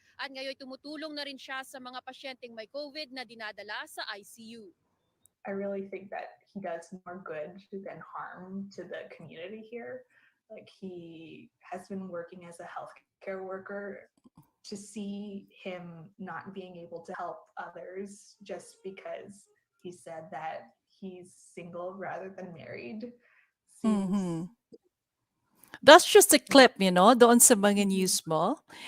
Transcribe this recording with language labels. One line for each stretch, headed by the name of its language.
Filipino: At ngayon tumutulong na rin siya sa mga pasyenteng may COVID na dinadala sa ICU.
English: I really think that he does more good than harm to the community here. Like, he has been working as a healthcare worker. To see him not being able to help others just because he said that he's single rather than married seems... That's just a clip,
Filipino: doon sa mga
English: news mo.